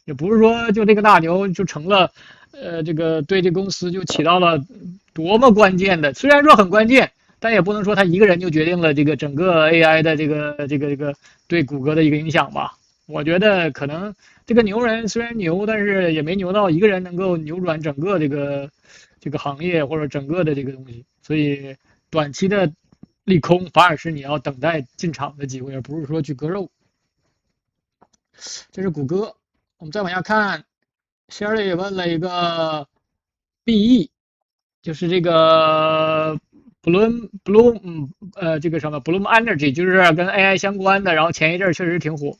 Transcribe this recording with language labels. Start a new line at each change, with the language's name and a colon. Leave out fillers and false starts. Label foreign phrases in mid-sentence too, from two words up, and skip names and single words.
Chinese: 也不是說就這個大牛就成了，這個對這公司就起到了多麼關鍵的。雖然說很關鍵，但也不能說他一個人就決定了這個整個 AI 的這個對谷歌的一個影響吧。我覺得可能這個牛人雖然牛，但是也沒牛到一個人能夠扭轉整個這個行業或者整個的這個東西，所以短期的利空反而是你要等待進場的機會，而不是說去割肉。這是谷歌。我們再往下看 ，Sherry 也問了一個 BE， 就是這個 Bloom 這個什麼 Bloom Energy， 就是跟 AI 相關的，然後前一陣確實挺火。